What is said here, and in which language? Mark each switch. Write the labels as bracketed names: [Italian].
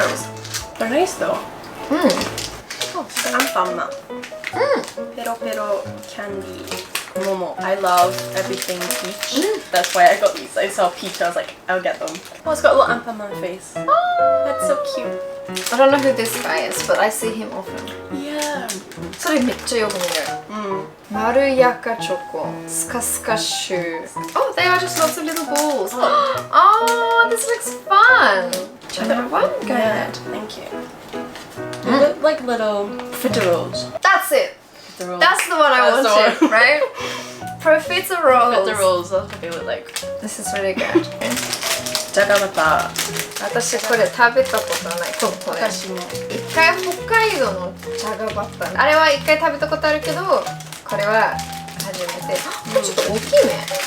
[English] colors. They're nice though. Oh, anpanman. Pero candy. Momo. I love everything peach. That's why I got these. I saw peach. I was like, I'll get them. Oh, it's got a little anpanman face. That's so cute. I don't know who this guy is, but I see him often. Yeah. [Japanese] それめっちゃよく見る。まるやかチョコ、スカスカシュー。 [English] Oh, they are just lots of little balls. Oh, this looks fun. Can I have one? Go Yeah. ahead. Thank you. They look like little fitteroles. That's it. Fitteroles. That's the one I That's the wanted, one. right? Profiteroles. Fitteroles. That's what they look like. This is really good. [Japanese] じゃがバタ私これ食べたことない。これ。私も。一回北海道のじゃがバター。あれは一回食べたことあるけど、これは初めて。これちょっと大きいね。